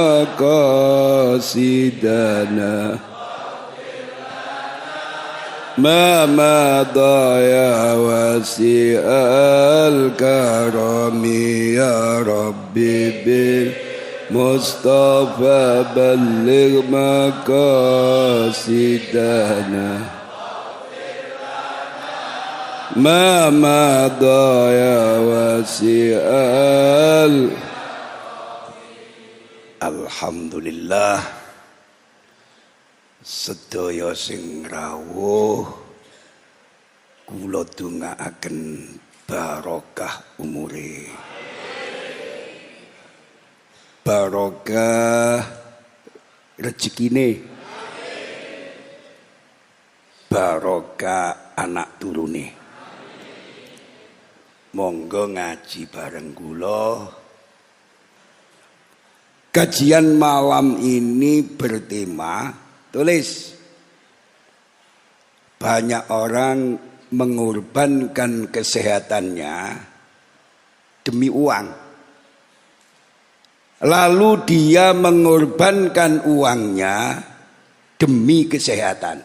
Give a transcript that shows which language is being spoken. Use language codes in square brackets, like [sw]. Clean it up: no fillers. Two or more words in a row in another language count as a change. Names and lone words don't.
[ar] مقاصدنا ما مضى يا واسع الكرم يا ربي بالمصطفى بلغ مقاصدنا ما مضى يا واسع. [jv] Alhamdulillah, sedaya sing rawuh kula dongaaken barokah umure, barokah rezekine, barokah anak turune. Monggo ngaji bareng kula. [id] Kajian malam ini bertema Tulis. Banyak orang mengorbankan kesehatannya demi uang. Lalu dia mengorbankan uangnya demi kesehatan.